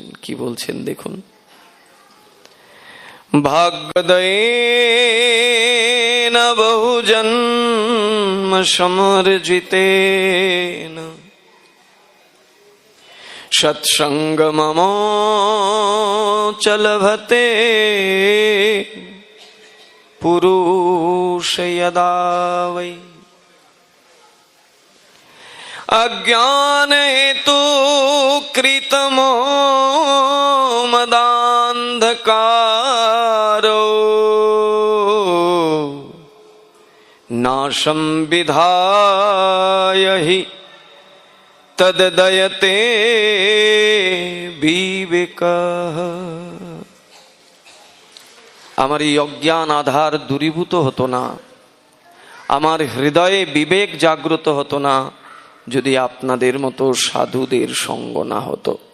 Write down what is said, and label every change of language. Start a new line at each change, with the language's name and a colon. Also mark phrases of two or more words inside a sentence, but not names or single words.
Bangla: কি বলছেন দেখুন।
Sanskrit: ভাগ্যদয়েন বহুজন্ম সমর্জিতেন সৎসঙ্গমমোচলভতে পুরুষ যদা বৈ अज्ञान हेतु कृतमो मदान्धकारो नाशं विधाय हि তদ্দয়তে বিবেকঃ।
Bangla: আমার এই অজ্ঞান আধার দূরীভূত হতো না, আমার হৃদয়ে বিবেক জাগ্রত হতো না, যদি আপনাদের মতো সাধুদের সঙ্গ না হতো।